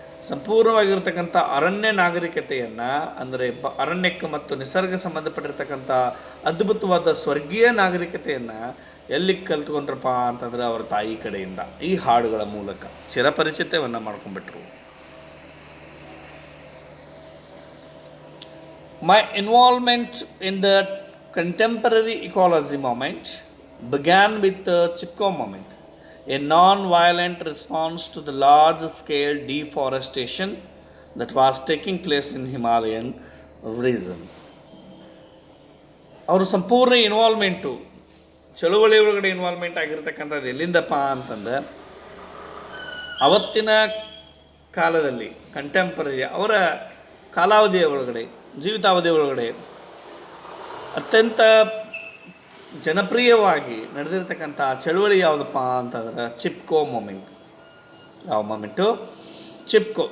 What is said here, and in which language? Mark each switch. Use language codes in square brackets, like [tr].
[kn] ಸಂಪೂರ್ಣವಾಗಿರ್ತಕ್ಕಂಥ ಅರಣ್ಯ ನಾಗರಿಕತೆಯನ್ನು ಅಂದರೆ ಅರಣ್ಯಕ್ಕೆ ಮತ್ತು ನಿಸರ್ಗ ಸಂಬಂಧಪಟ್ಟಿರ್ತಕ್ಕಂಥ ಅದ್ಭುತವಾದ ಸ್ವರ್ಗೀಯ ನಾಗರಿಕತೆಯನ್ನು ಎಲ್ಲಿ ಕಲ್ತ್ಕೊಂಡ್ರಪ್ಪ ಅಂತಂದರೆ ಅವರ ತಾಯಿ ಕಡೆಯಿಂದ ಈ ಹಾಡುಗಳ ಮೂಲಕ ಚಿರಪರಿಚಿತವನ್ನು ಮಾಡ್ಕೊಂಡ್ಬಿಟ್ರು. [en] My involvement in the contemporary ecology movement began with the Chipko movement, a non-violent response to the large-scale deforestation that was taking place in Himalayan region. [kn] ಅವರು ಸಂಪೂರ್ಣ ಇನ್ವಾಲ್ವ್ಮೆಂಟು ಚಳುವಳಿ ಒಳಗಡೆ ಇನ್ವಾಲ್ವ್ಮೆಂಟ್ ಆಗಿರ್ತಕ್ಕಂಥದ್ದು ಎಲ್ಲಿಂದಪ್ಪ ಅಂತಂದ್ರೆ ಅವತ್ತಿನ ಕಾಲದಲ್ಲಿ ಕಂಟೆಂಪರರಿ ಅವರ ಕಾಲಾವಧಿಯ ಒಳಗಡೆ ಜೀವಿತಾವಧಿ ಒಳಗಡೆ ಅತ್ಯಂತ ಜನಪ್ರಿಯವಾಗಿ ನಡೆದಿರ್ತಕ್ಕಂಥ ಚಳುವಳಿ ಯಾವುದಪ್ಪ ಅಂತಂದ್ರೆ ಚಿಪ್ಕೋ ಮೂಮೆಂಟ್. ಯಾವ ಮೂಮೆಂಟು? ಚಿಪ್ಕೋ.